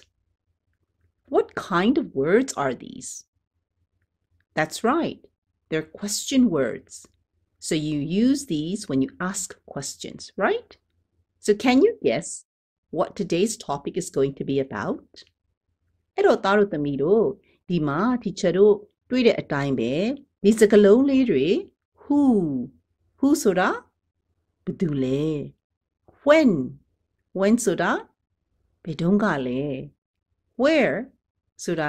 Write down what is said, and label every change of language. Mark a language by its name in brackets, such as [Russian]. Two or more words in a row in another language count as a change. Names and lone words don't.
[English] What kind of words are these? That's right, they're question words. So you use these when you ask questions, right? So can you guess what today's topic is going to be about? [Burmese] အဲ့တော့သားတို့သမီးတို့ဒီမှာ teacher တို့တွေ့တဲ့အတိုင်းပဲဒီစကားလုံးလေးတွေ who ဆိုတာဘယ်သူလဲ when ဆိုတာဘယ်တုန်းကလဲ where ဆိုတာ